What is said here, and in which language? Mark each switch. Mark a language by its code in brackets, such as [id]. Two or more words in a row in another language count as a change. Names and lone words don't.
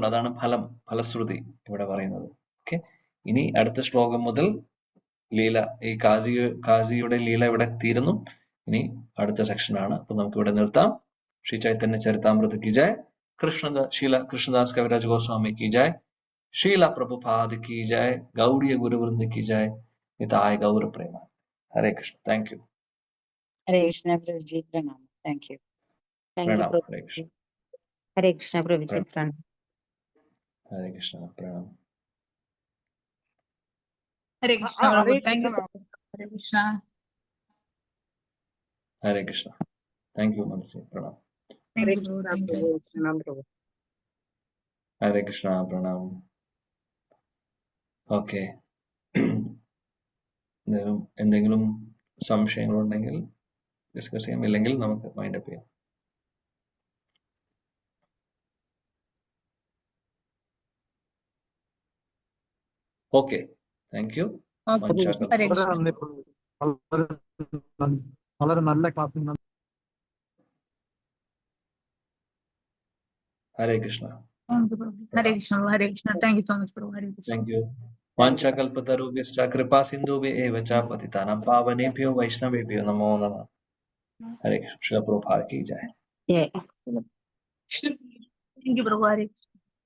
[ml] അതാണ് ഫലശ്രുതി ഇവിടെ പറയുന്നത്. ഓക്കെ, ഇനി അടുത്ത ശ്ലോകം മുതൽ ലീല, ഈ കാസിയുടെ ലീല ഇവിടെ തീരുന്നു. ഇനി അടുത്ത സെക്ഷനാണ്. അപ്പൊ നമുക്ക് ഇവിടെ നിർത്താം. ശ്രീ ചൈതന്യ ചരിതാമൃത [hi] की जय. ശീല കൃഷ്ണദാസ് കവിരാജ് ഗോസ്വാമി की जय. शीला प्रभुपाद की जय. गौड़ीय गुरुवृंद की जय. निताय गौर प्रेमा. हरे कृष्ण. [en] thank you. [ml] ഹരേ കൃഷ്ണ പ്രഭുജി പ്രണാമം. [en] thank you. [hi] प्रणाम. हरे कृष्ण. [ml] ഹരേ കൃഷ്ണ പ്രഭുജി പ്രണാമം. [hi] हरे कृष्ण. प्रणाम. [ml] ഹരേ കൃഷ്ണ പ്രഭു. [en] thank you. [ml] ഹരേ കൃഷ്ണ. [hi] हरे कृष्ण. [en] thank you मनसी. प्रणाम. thank you പ്രഭു. thank you. [hi] हरे कृष्ण. प्रणाम. [ml] ഓക്കെ, എന്തെങ്കിലും സംശയങ്ങളുണ്ടെങ്കിൽ ഡിസ്കസ് ചെയ്യാം, ഇല്ലെങ്കിൽ നമുക്ക് [en] mind up [ml] ചെയ്യാം. [en] okay, thank you. [ml] ഹരേ കൃഷ്ണ. വളരെ നല്ല ക്ലാസ്. ഹരേ കൃഷ്ണ. ഹരേ കൃഷ്ണ. ഹരേ കൃഷ്ണ. [en] thank you so much [ml] പ്രഭു. ഹരേ കൃഷ്ണ. [en] thank you. [sa] വാഞ്ചാകൽപതരുഭ്യശ്ച കൃപാ സിന്ധുഭ്യ ഏവ ച പതിതാനാം പാവനേഭ്യോ വൈഷ്ണവേഭ്യോ നമോ നമഃ. [ml] ഹരേ കൃഷ്ണ. പ്രഭുപാദ് [hi] की जय. [en] thank you [ml] പ്രഭു. ഹരേ കൃഷ്ണ.